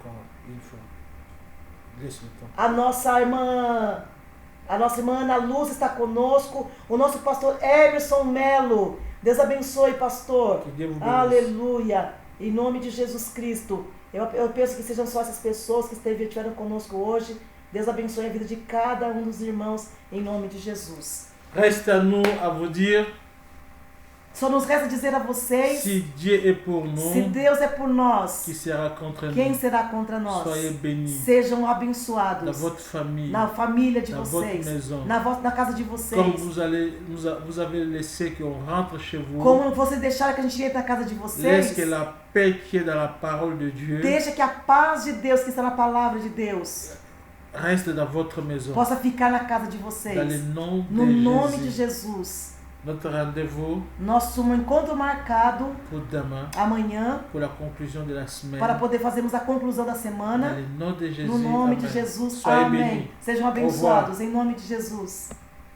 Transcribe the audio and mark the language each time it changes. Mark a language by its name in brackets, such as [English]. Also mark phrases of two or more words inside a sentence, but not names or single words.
[Portuguese] A nossa irmã Ana Luz está conosco. O nosso pastor Emerson Melo. Deus abençoe, pastor. Aleluia. Em nome de Jesus Cristo. Eu penso que sejam só essas pessoas que estiveram conosco hoje. Deus abençoe a vida de cada um dos irmãos, em nome de Jesus. [French] Reste à nous à vous dire. [Portuguese] Só nos resta dizer a vocês, [French] si Dieu est pour nous, [Portuguese] se Deus é por nós, [French] qui sera contre [Portuguese] quem [French] nous? [Portuguese] será contra nós? [French] Soyez bénis. [Portuguese] Sejam abençoados [French] dans votre famille, [Portuguese] na família de [French] dans [Portuguese] vocês, [French] votre maison. [Portuguese] na casa de vocês. [French] Comme vous avez laissé qu'on rentre chez vous, [Portuguese] como vocês deixaram que a gente entre na casa de vocês, [French] laisse que la paix qui est dans la parole de Dieu, [Portuguese] deixa que a paz de Deus que está na palavra de Deus [French] reste dans votre maison, [Portuguese] possa ficar na casa de vocês, [French] dans le nom [Portuguese] no [French] de [Portuguese] nome [French] Jésus. [Portuguese] de Jesus. [French] Notre rendez-vous [Portuguese] Nosso encontro marcado [French] pour demain, [Portuguese] amanhã, [French] pour la conclusion de la semaine. [Portuguese] para poder fazermos a conclusão da [French] Dans [Portuguese] semana. [French] le nom de Jésus. [Portuguese] No nome de [French] Amen. [Portuguese] Jesus. [French] Soyez [Portuguese] Amém. [French] bénis. [Portuguese] Sejam abençoados em nome de Jesus.